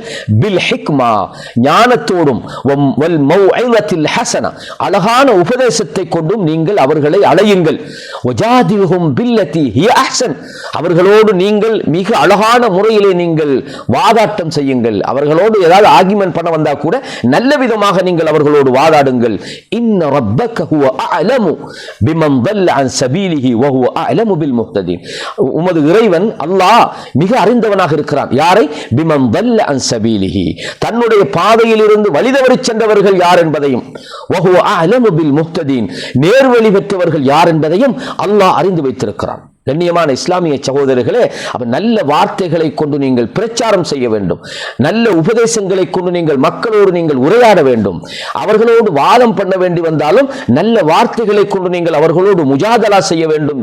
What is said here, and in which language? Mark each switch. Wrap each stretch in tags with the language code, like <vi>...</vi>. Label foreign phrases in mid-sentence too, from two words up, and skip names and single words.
<ar>بالحكمة,</ar> <ta>ஞானத்தோடும்,</ta> <ar>والموعظة الحسنة,</ar> <ta>அழகான உபதேசத்தை கொண்டும் நீங்கள் அவர்களை அழையுங்கள். அவர்களோடு நீங்கள் மிக அழகான முறையிலே நீங்கள் வாதாட்டம் செய்யுங்கள். அவர்களோடு ஏதாவது ஆர்கியுமென்ட் பண்ண வந்தா கூட நல்ல விதமாக நீங்கள் அவர்களோடு வாதாடுங்கள்.</ta> <ar>إن ربك هو أعلم بمن ضل عن سبيله وهو أعلم بالمهتدين,</ar> <ta>உமது இறைவன் அல்லாஹ் மிக அறிந்தவனாக இருக்கிறான். யாரை?</ta> <ar>பிமன் ضل عن سبيله,</ar> <ta>தன்னுடைய பாதையில் இருந்து வழிதவறி சென்றவர்கள் யார் என்பதையும்,</ta> <ar>وهو أعلم بالمهتدين,</ar> <ta>நேர்வழி பெற்றவர்கள் யார் என்பதையும் அல்லாஹ் அறிந்து வைத்திருக்கிறான். கண்ணியமான இஸ்லாமிய சகோதரர்களே, அப்ப நல்ல வார்த்தைகளை கொண்டு நீங்கள் பிரச்சாரம் செய்ய வேண்டும், நல்ல உபதேசங்களை கொண்டு நீங்கள் மக்களோடு நீங்கள் உரையாட வேண்டும். அவர்களோடு வாதம் பண்ண வேண்டி வந்தாலும் நல்ல வார்த்தைகளை கொண்டு நீங்கள் அவர்களோடு முஜாதலா செய்ய வேண்டும்.</ta>